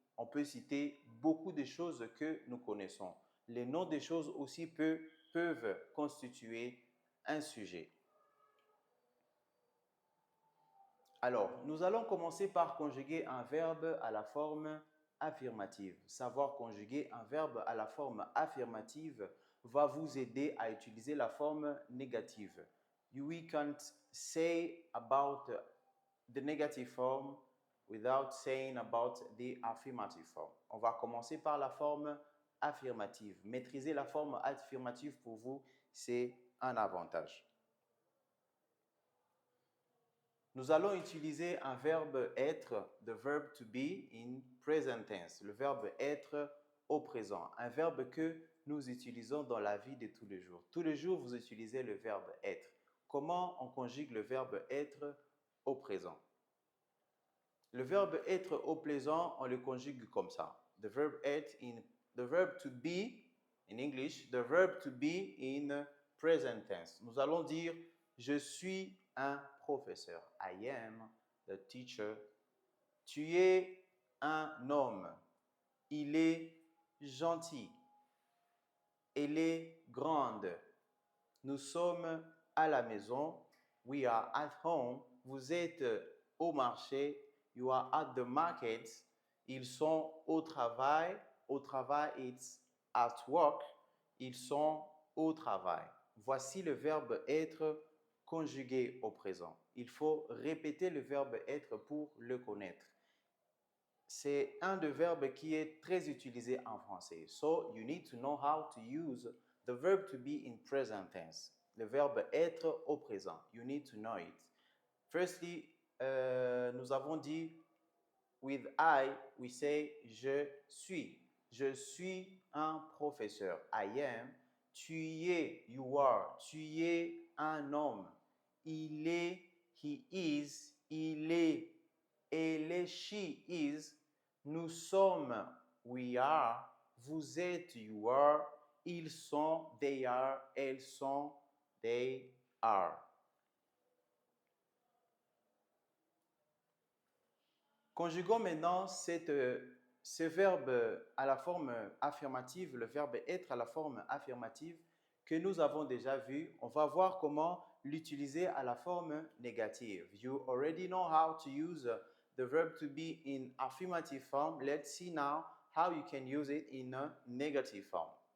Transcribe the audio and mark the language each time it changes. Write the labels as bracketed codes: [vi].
[fr] On peut citer beaucoup de choses que nous connaissons. Les noms des choses aussi peuvent constituer un sujet. Alors, nous allons commencer par conjuguer un verbe à la forme affirmative. Savoir conjuguer un verbe à la forme affirmative va vous aider à utiliser la forme négative. [en] we can't say about the negative form without saying about the affirmative form. [fr] On va commencer par la forme affirmative. Maîtriser la forme affirmative pour vous, c'est un avantage. Nous allons utiliser un verbe être, [en] the verb to be in present tense, [fr] le verbe être au présent, un verbe que nous utilisons dans la vie de tous les jours. Tous les jours, vous utilisez le verbe être. Comment on conjugue le verbe être au présent? Le verbe être au présent, on le conjugue comme ça. [en] The verb to be in English, the verb to be in present tense. [fr] Nous allons dire je suis un professeur. [en] I am the teacher. [fr] Tu es un homme. Il est gentil. Elle est grande. Nous sommes à la maison. [en] We are at home. [fr] Vous êtes au marché. [en] You are at the market. [fr] Ils sont au travail. Au travail, [en] it's at work. [fr] Ils sont au travail. Voici le verbe être conjugué au présent. Il faut répéter le verbe être pour le connaître. C'est un des verbes qui est très utilisé en français. [en] So, you need to know how to use the verb to be in present tense. [fr] Le verbe être au présent. [en] You need to know it. Firstly, [fr] nous avons dit [en] with I, we say [fr] je suis. Je suis un professeur. [en] I am. [fr] Tu es, [en] you are. [fr] Tu es un homme. Il est, [en] he is. [fr] Il est, elle est, [en] she is. [fr] Nous sommes, [en] we are. [fr] Vous êtes, [en] you are. [fr] Ils sont, [en] they are. [fr] Elles sont, [en] they are. [fr] Conjuguons maintenant ce verbe à la forme affirmative, le verbe être à la forme affirmative que nous avons déjà vu. On va voir comment l'utiliser à la forme négative. [en] You already know how to use the verb to be in affirmative form. Let's see now how you can use it in a negative form.